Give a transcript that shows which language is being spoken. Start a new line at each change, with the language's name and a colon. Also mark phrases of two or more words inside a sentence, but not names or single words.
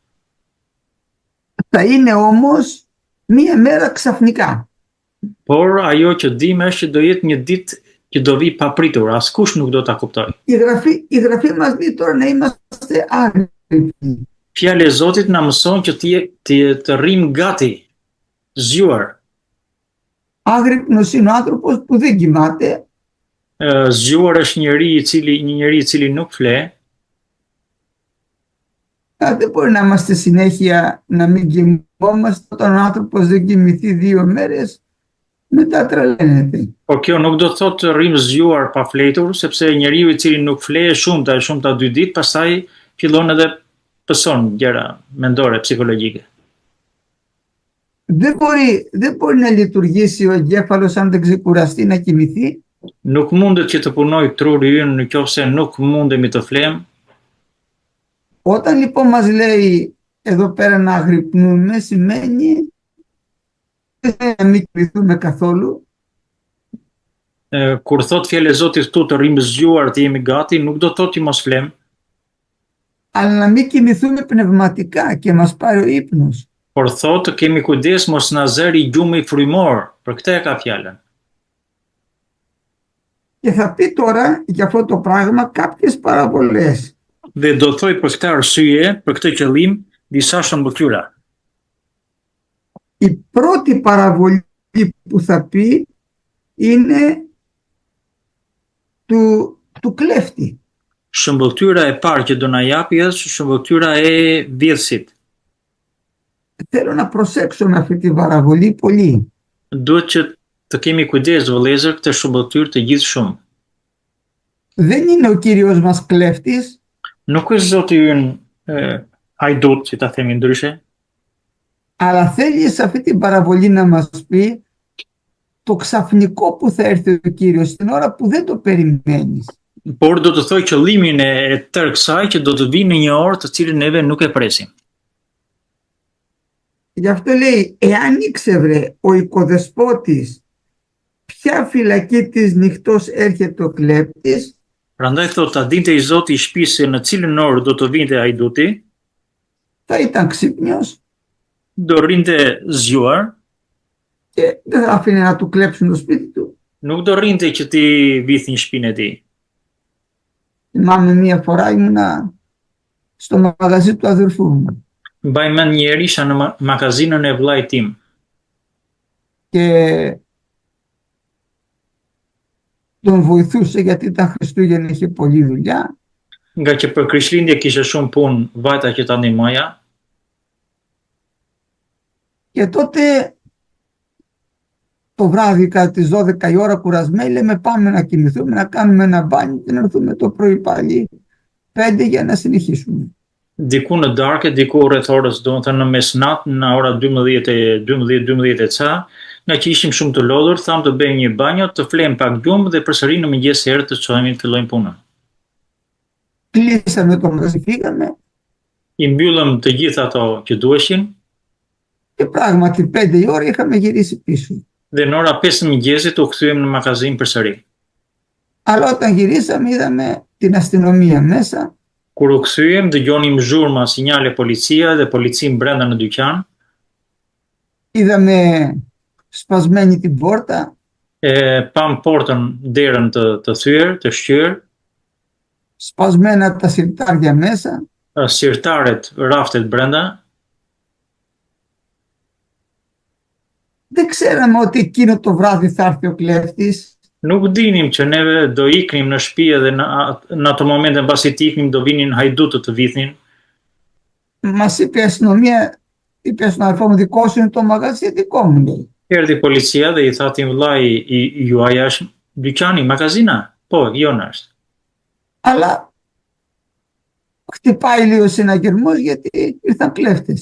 Greek: Θα είναι όμως μία μέρα ξαφνικά.
Albanian: Por ajo që dim është që do jetë një ditë që do vi papritur, askush nuk do ta kuptojë.
Greek: Η γραφή μας λέει τώρα να είμαστε άγρυπνοι.
Albanian: Fjala e Zotit na mëson që të rrim gati, zgjuar.
Greek: Άγρυπνος είναι ο άνθρωπος που δεν κοιμάται.
Albanian: Zgjuar është një njeri i cili nuk fle.
Greek: Δεν μπορεί να είμαστε συνέχεια να μην κοιμόμαστε όταν ο άνθρωπος δεν κοιμηθεί 2 μέρες, μετά τρελαίνεται.
Albanian: Por kjo nuk do të thotë të rrim zgjuar pa fletur, sepse njeriu i cili nuk fle shumëta 2 ditë, pastaj fillon edhe pëson gjëra mendore, psikologjike.
Greek: Δεν μπορεί να λειτουργήσει ο εγκέφαλος αν δεν ξεκουραστεί να κοιμηθεί.
Albanian: Nuk mundet që të punoj truri ynë nëse nuk mundemi të flem.
Greek: Όταν λοιπόν μας λέει εδώ πέρα να αγρυπνούμε, σημαίνει να μην κοιμηθούμε καθόλου.
Albanian: Kur thot fjala e Zotit këtu të rrim zgjuar, të jemi gati, nuk do thotë që mos flem.
Greek: Αλλά να μην κοιμηθούμε πνευματικά και μας πάρει ο ύπνος.
Albanian: Por thotë të kemi kujdes mos na zëri gjumi frymor, për këtë e ka fjalën.
Greek: Και θα πει τώρα για αυτό το πράγμα κάποιες παραβολές.
Albanian: Dhe do thoj për këtë arsye, për këtë qëllim, disa shëmbëtyra.
Greek: Η πρώτη παραβολή που θα πει είναι του κλέφτη.
Albanian: Shëmbëtyra e parë që do na japi është shëmbëtyra e vjedhësit.
Greek: Θέλω να προσέξουμε αυτή τη παραβολή πολύ.
Albanian: Duhet që të kemi kujdes vëllezër këtë shëmbëtyrë të gjithë.
Greek: Δεν είναι ο Κύριος μας κλέφτης.
Albanian: Nuk është Zoti ynë hajdut, si ta themi ndryshe,
Greek: αλλά θέλει σε αυτή την παραβολή να μας πει το ξαφνικό που θα έρθει ο Κύριος στην ώρα που δεν το περιμένεις.
Albanian: por do të thoj qëllimin e tërë kësaj që do të vinë në një orë të cilën neve nuk e presim.
Greek: Γι' αυτό λέει, εάν ήξερε ο οικοδεσπότης ποια φυλακή της νυχτός έρχεται ο κλέπτης,
Albanian: Prandaj thot, ta dinte i Zoti i shtëpisë se në cilën orë do të vinte hajduti,
Greek: θα ήταν ξύπνιος
Albanian: do rrinte zgjuar,
Greek: και δεν θα άφηνε να του κλέψουν το σπίτι του.
Albanian: nuk do rrinte që ti vithin shtëpinë e tij.
Greek: Θυμάμαι μία φορά ήμουνα στο μαγαζί του αδερφού μου
Albanian: Mbaj mend një herë isha në magazinën e vllait tim
Greek: και τον βοηθούσε γιατί ήταν Χριστούγεννα, είχε πολλή δουλειά
Albanian: nga që për Krishtlindje kishe shumë punë, vajta që ta ndihmoja,
Greek: και τότε το βράδυ κατά τις 12 η ώρα κουρασμένοι λέμε πάμε να κοιμηθούμε, να κάνουμε ένα μπάνι και να έρθουμε το πρωί πάλι 5 για να συνεχίσουμε.
Albanian: diku në darkë, diku rreth orës, domethënë në mesnat, në ora 12 e ca, nga që ishim shumë të lodhur, tham të bëjmë një banjo, të flejmë pak gjumë dhe përsëri në mëngjes herë të çohemi të fillojmë punën.
Greek: Κλείσαμε το μαγαζί, φύγαμε
Albanian: I mbyllëm të gjitha ato që duheshin
Greek: και πράγματι 5 η ώρα είχαμε γυρίσει πίσω.
Albanian: dhe në ora 5 të mëngjesit u kthyem në magazin përsëri.
Greek: Αλλά όταν γυρίσαμε είδαμε την αστυνομία μέσα
Albanian: Kur u kthyem, dëgjonim zhurma, sinjale policia dhe policin brenda në dyqan,
Greek: είδαμε σπασμένη την πόρτα,
Albanian: pam portën, derën të thyer, të shqyr,
Greek: σπασμένα τα συρτάρια μέσα
Albanian: sirtaret, raftet brenda.
Greek: Δεν ξέραμε ότι εκείνο το βράδυ θα έρθει ο κλέφτης.
Albanian: Nuk dinim që neve do iknim në shtëpi dhe në ato momente mbasi të iknim do vinin hajdutët të vithin.
Greek: Μας είπε η αστυνομία, είπε στον αδερφό μου, δικό σου είναι το μαγαζί, δικό μου λέει.
Albanian: Erdhi policia dhe i tha tim vllai juaja është dyqani, magazina? Po, jona është.
Greek: Αλλά χτυπάει λίγο συναγερμός γιατί ήρθαν κλέφτες.